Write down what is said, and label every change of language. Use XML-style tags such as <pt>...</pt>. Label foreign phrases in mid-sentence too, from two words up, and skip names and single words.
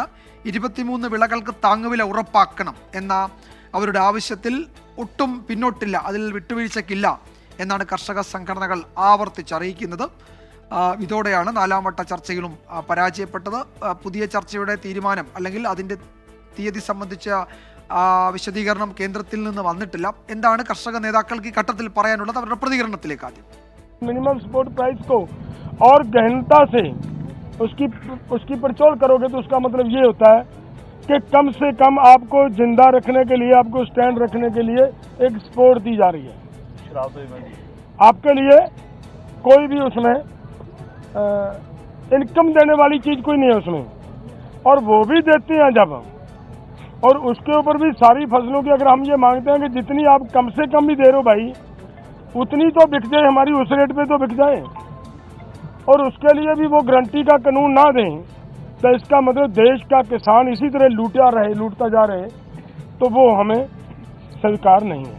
<ml>23 വിളകൾക്ക് താങ്ങുവില ഉറപ്പാക്കണം എന്ന അവരുടെ ആവശ്യത്തിൽ ഒട്ടും പിന്നോട്ടില്ല, അതിൽ വിട്ടുവീഴ്ചയ്ക്കില്ല എന്നാണ് കർഷക സംഘടനകൾ ആവർത്തിച്ചറിയിക്കുന്നത്. ഇതോടെയാണ് 4ാം വട്ട ചർച്ചയിലും പരാജയപ്പെട്ടത്. പുതിയ ചർച്ചയുടെ തീരുമാനം അല്ലെങ്കിൽ അതിൻ്റെ തീയതി സംബന്ധിച്ച വിശദീകരണം കേന്ദ്രത്തിൽ നിന്ന് വന്നിട്ടില്ല. എന്താണ് കർഷക നേതാക്കൾക്ക് ഈ ഘട്ടത്തിൽ പറയാനുള്ളത്? അവരുടെ പ്രതികരണത്തിലേക്ക് ആദ്യം.</ml> <en>minimum support price</en> <hi>को और गहनता से उसकी पड़चोल करोगे तो उसका मतलब ये होता है कि कम से कम आपको जिंदा रखने के लिए, आपको स्टैंड रखने के लिए एक सपोर्ट दी जा रही है. आपके लिए कोई भी उसमें इनकम देने वाली चीज कोई नहीं है उसमें, और वो भी देते हैं जब, और उसके ऊपर भी सारी फसलों की अगर हम ये मांगते हैं कि जितनी आप कम से कम भी दे रहे हो भाई, उतनी तो बिक जाए, हमारी उस रेट पे तो बिक जाए, और उसके लिए भी वो गारंटी का कानून ना दें, तो इसका मतलब देश का किसान इसी तरह लूटता जा रहे, तो वो हमें स्वीकार नहीं है.</hi>